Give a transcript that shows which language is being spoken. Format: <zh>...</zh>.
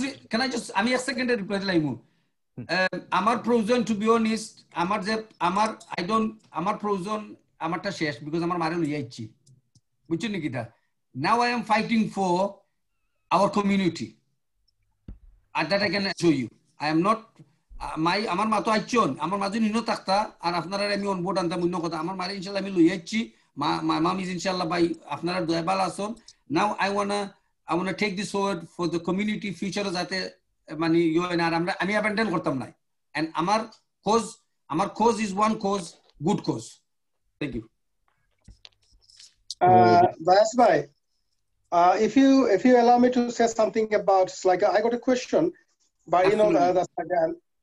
<en>can I just</en> <bn>আমি এক সেকেন্ডে রিপ্লাই লাইমু। আমার প্রয়োজন,</bn> <en>to be honest,</en> <bn>আমার প্রয়োজন আমারটা শেষ, বিকজ আমার মারে লইয়া ইচ্ছি, বুঝছেন নাকি?</bn> <en>Now I am fighting for our community, and that I can show you.</en> <bn>I am not আমার মা তো আইছন, আমার মা যদি নিনো থাকতা আর আপনারা আমি অন বোর্ড আনতাম অন্য কথা, আমার মারে ইনশাআল্লাহ আমি লইয়া ইচ্ছি,</bn> <en>my mom is inshallah by</en> <bn>আপনারা দয়া ভালো আছেন।</bn> <en>Now I wanna take this forward for the community future,</en> <bn>যাতে মানে আমি</bn> <en>abandon</en> <bn>করতাম না,</bn> <en>and আমার cause is one cause, good cause. Thank you. Bayas bhai, if you allow me to say something about, it's like I got a question, but you know that's again.</en>